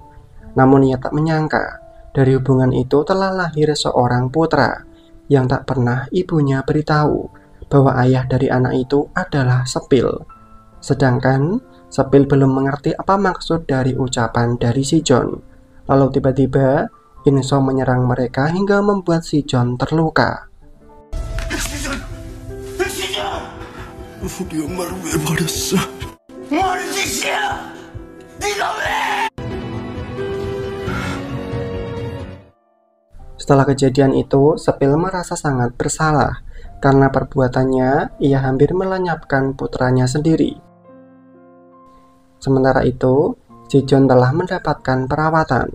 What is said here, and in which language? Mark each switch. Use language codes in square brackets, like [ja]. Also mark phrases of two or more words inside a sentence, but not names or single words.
[id] Namun ia tak menyangka, dari hubungan itu telah lahir seorang putra yang tak pernah ibunya beritahu bahwa ayah dari anak itu adalah Sepil. Sedangkan Sepil belum mengerti apa maksud dari ucapan dari si John. Lalu tiba-tiba Inso menyerang mereka hingga membuat si John terluka. [ko] 우리 엄마를 왜 버렸어? 뭐하는 짓이야? 네가 왜? [id] Setelah kejadian itu, Sepil merasa sangat bersalah karena perbuatannya ia hampir melenyapkan putranya sendiri. Sementara itu, si John telah mendapatkan perawatan.